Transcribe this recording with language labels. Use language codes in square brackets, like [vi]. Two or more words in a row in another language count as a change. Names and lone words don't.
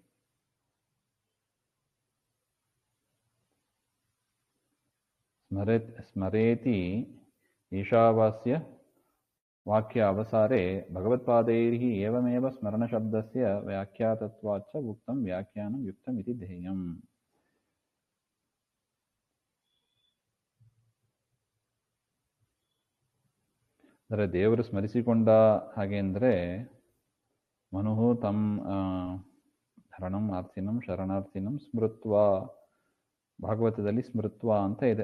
[sa] ಸ್ಮರೇತಿ ಈಶಾವಾಸ್ಯ ವಾಕ್ಯ ಅವಸಾರೆ ಭಗವತ್ಪಾದೈರ್ಹಿ ಏವಮೇವ ಸ್ಮರಣ ಶಬ್ದಸ್ಯ ವ್ಯಾಖ್ಯಾತತ್ವಾಚ್ಚ ಉಕ್ತಂ ವ್ಯಾಖ್ಯಾನಂ ಯುಕ್ತಂ ಇತಿ ಧ್ಯೇಯಂ. [kn] ಅಂದರೆ ದೇವರು ಸ್ಮರಿಸಿಕೊಂಡ ಹಾಗೆ ಅಂದರೆ [sa] ಮನುಹು ತಮ್ ಹರಣಂ ಆರ್ತಿನಂ ಶರಣಾರ್ಥಿನಂ ಸ್ಮೃತ್ವ, [kn] ಭಾಗವತದಲ್ಲಿ ಸ್ಮೃತ್ವ ಅಂತ ಇದೆ.